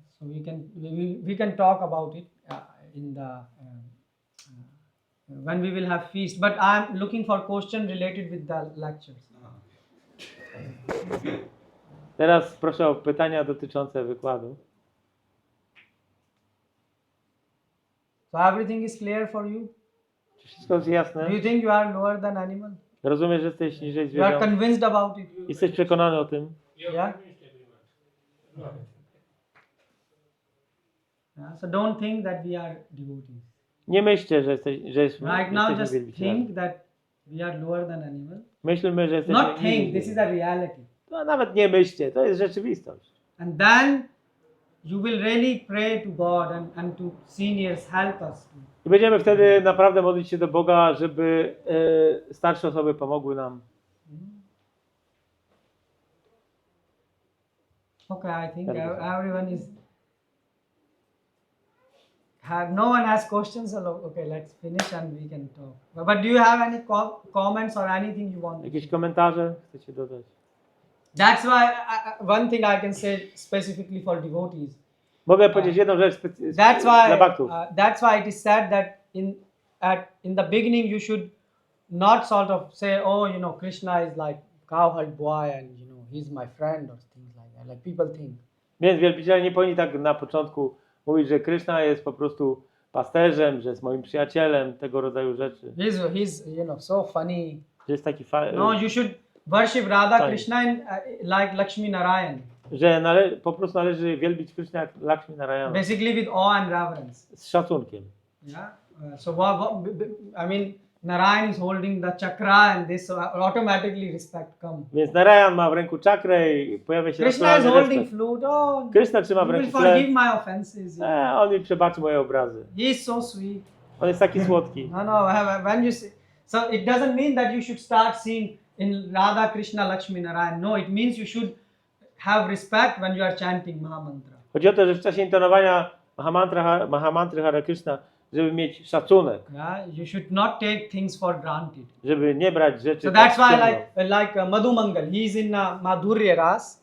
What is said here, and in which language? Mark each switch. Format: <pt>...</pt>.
<en>Yeah, so we can talk about it in the when we will have feast. But I am looking for question related with the lectures.</en> <pl>Teraz proszę o pytania dotyczące wykładu.</pl> <en>So everything is clear for you.</en> <pl>Czy wszystko jest jasne?</pl> <en>Do you think you are lower than animal?</en> <pl>Rozumiesz, że jesteś niżej</pl> <en>You are</en> <pl>zwierząt?</pl> <en>convinced about it.</en> <pl>Jesteś przekonany o tym?</pl> <en>Yeah. Yeah. So don't think that we are devotees.</en> <pl>Nie myślcie, że jesteśmy</pl> <en>Right now, just</en> <pl>wielbicielami.</pl> <en>think that we are lower than animal.</en> <pl>Myślmy, że jesteśmy</pl> <en>Not think. This is a reality.</en> <pl>No, nawet nie myślcie, to jest rzeczywistość.</pl> <en>And then you will really pray to God and to seniors help us.</en> <pl>I będziemy wtedy naprawdę modlić się do Boga, żeby starsze osoby pomogły nam.</pl> <en>Okay, I think everyone is. No one has questions. Okay, let's finish and we can talk. But do you have any comments or anything you want?</en> <pl>Jakieś komentarze chcecie dodać?</pl> <en>That's why one thing I can say specifically for devotees.</en> <pl>Mogę powiedzieć jedną rzecz</pl> <en>That's</en> <pl>dla</pl> <en>why</en> <pl>baktów.</pl> <en>that's why it is said that in the beginning you should not sort of say, oh, you know, Krishna is like cowherd boy and you know he's my friend or things like that. Like people think.</en> <pl>Więc wielbiciele nie powinni tak na początku mówić, że Krishna jest po prostu pasterzem, że jest moim przyjacielem, tego rodzaju rzeczy.</pl> <en>He's you know so funny.</en> <pl>Że jest taki</pl> <en>No, you should worship Radha Fine. Krishna like Lakshmi Narayan.</en> <pl>że po prostu należy wielbić Krishna jak Lakshmi Narayana.</pl> <en>Basically with awe and reverence.</en> <pl>Z szacunkiem.</pl> <en>Yeah. So I mean, Narayan is holding the chakra and this, so automatically respect comes.</en> <pl>Więc Narayan ma w ręku czakrę i pojawia się</pl> <en>Krishna is</en> <pl>naturalny</pl> <en>holding</en> <pl>respekt.</pl> <en>flute. Oh,</en> <pl>Krishna trzyma w</pl> <en>you will</en> <pl>ręku</pl> <en>forgive</en> <pl>flet.</pl> <en>my offenses.</en> <pl>On mi przebaczy moje obrazy.</pl> <en>He is so sweet.</en> <pl>On jest taki słodki.</pl> <en>No. When you see, so it doesn't mean that you should start seeing in Radha Krishna Lakshmi Narayan. No, it means you should have respect when you are chanting Mahamantra.</en> <pl>Chodzi o to, że w czasie intonowania Mahamantry Hare Krishna, żeby mieć szacunek,</pl> <en>Yeah, you should not take things for granted.</en> <pl>żeby nie brać rzeczy</pl> <en>So</en> <pl>tak</pl> <en>that's why</en> <pl>ciemno.</pl> <en>like Madhu Mangal, he's in Madhurya Ras.</en>